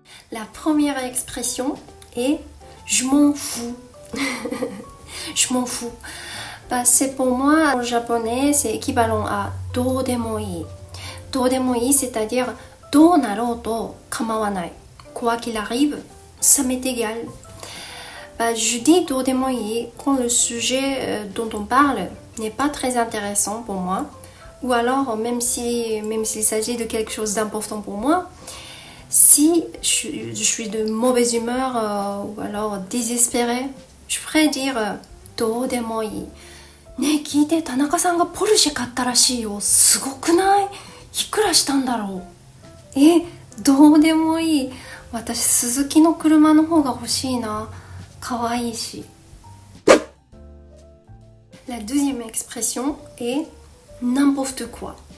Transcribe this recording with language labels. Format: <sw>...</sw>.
<fr>La première expression est « je m'en fous ». Je m'en fous. C'est pour moi, en japonais, c'est équivalent à</fr> <ja>«どうでもいい」。どうでもいい,</ja> <fr>c'est-à-dire</fr> <ja>«どうなろうと構わない」。</ja> <fr>Quoi qu'il arrive, ça m'est égal. Je dis</fr> <ja>«どうでもいい」</ja> <fr>quand le sujet dont on parle n'est pas très intéressant pour moi. Ou alors, même s'il s'agit de quelque chose d'important pour moi, si je suis de mauvaise humeur ou alors désespérée, je pourrais dire</fr> <ja>«どうでもいい」。ねえ、聞いて、田中さんがポルシェ買ったらしいよ。すごくない？いくらしたんだろう？どうでもいい。私、スズキの車の方が欲しいな。かわいいし。</ja> <fr>La deuxième expression est n'importe quoi.</fr>